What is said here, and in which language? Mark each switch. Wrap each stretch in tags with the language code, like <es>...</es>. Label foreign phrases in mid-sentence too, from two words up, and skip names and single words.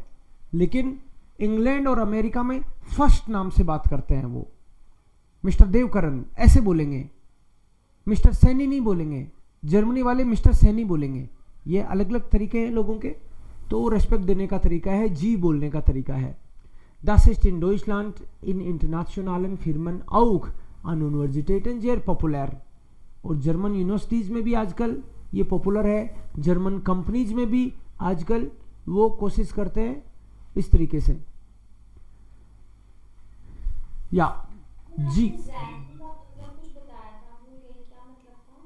<hi>लेकिन इंग्लैंड और अमेरिका में फर्स्ट नाम से बात करते हैं, वो मिस्टर देवकरण ऐसे बोलेंगे, मिस्टर सैनी नहीं बोलेंगे, जर्मनी वाले मिस्टर सैनी बोलेंगे। ये अलग अलग तरीके हैं लोगों के, तो वो रेस्पेक्ट देने का तरीका है, जी बोलने का तरीका है।</hi> <de>Das ist in Deutschland in internationalen Firmen auch an Universitäten sehr populär,</de> <hi>और जर्मन यूनिवर्सिटीज़ में भी आजकल ये पॉपुलर है, जर्मन कंपनीज में भी आजकल वो कोशिश करते हैं इस तरीके से। या जी कुछ बताया था भूल गई, क्या मतलब था?</hi>